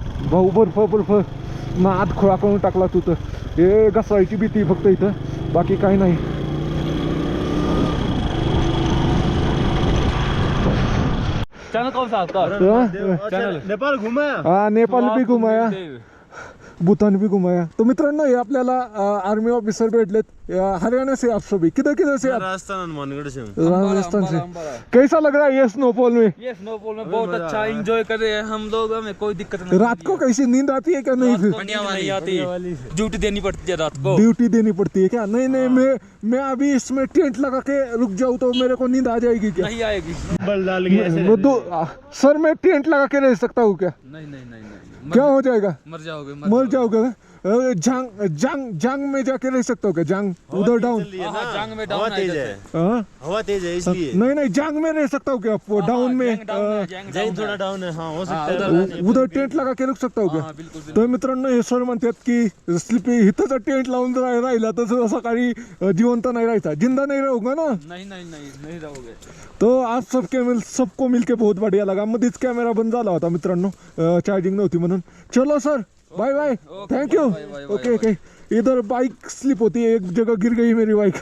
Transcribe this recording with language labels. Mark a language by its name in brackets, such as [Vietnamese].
[Marathi] भाऊ बर्फ ना आत खोळा करून टाकला तू तर. हे घसरायची भीती फक्त इथं बाकी काही नाही. [Hindi] चैनल कौन सा आपका? नेपाल घुमाया. हाँ नेपाल भी घुमाया, भूतान भी घुमाया. [Marathi] तो मित्रांनो हे आपल्याला आर्मी ऑफिसर भेटलेत. [Hindi] हरियाणा से आप सभी किधर से आप? राजस्थान मानगढ़ से. राजस्थान से. कैसा लग रहा है ये स्नोफॉल में? ये स्नोफॉल में बहुत अच्छा एंजॉय कर रहे हैं हम लोग. हमें कोई दिक्कत नहीं. रात को कैसी नींद आती है क्या? नहीं फिर नहीं आती. ड्यूटी देनी पड़ती है रात को. ड्यूटी देनी पड़ती है क्या? नहीं नहीं मैं अभी इसमें टेंट लगा के रुक जाऊँ तो मेरे को नींद आ जाएगी क्या? नहीं आएगी. बल डाल गया. सर मैं टेंट लगा के रह सकता हूँ क्या? नहीं क्या हो जाएगा? मर जाओगे. मर जाओगे. जांग में जाके रह सकता हूँ क्या? जांग उधर डाउन. जांग में डाउन है. हवा तेज है इसलिए. नहीं जांग में रह सकता हूँ क्या? डाउन में जांग थोड़ा डाउन है. हाँ हो सकता है. उधर टेंट लगा के रुक सकता हूँ क्या? [Marathi] तर मित्रांनो हे सर म्हणतात की स्लिपी इथं जर टेंट लावून जर राहिला तर सकाळी जिवंत नाही राहायचा. [Hindi] जिंदा नहीं रहोगा ना. नहीं रहोगे. तो आज सबको मिलके बहुत बढ़िया लगा. [Marathi] मध्येच कॅमेरा बंद झाला होता मित्रांनो चार्जिंग नव्हती म्हणून. [Hindi] चलो sir bye bye. Thank you. Okay okay. इधर बाइक स्लिप होती है. एक जगह गिर गई मेरी बाइक.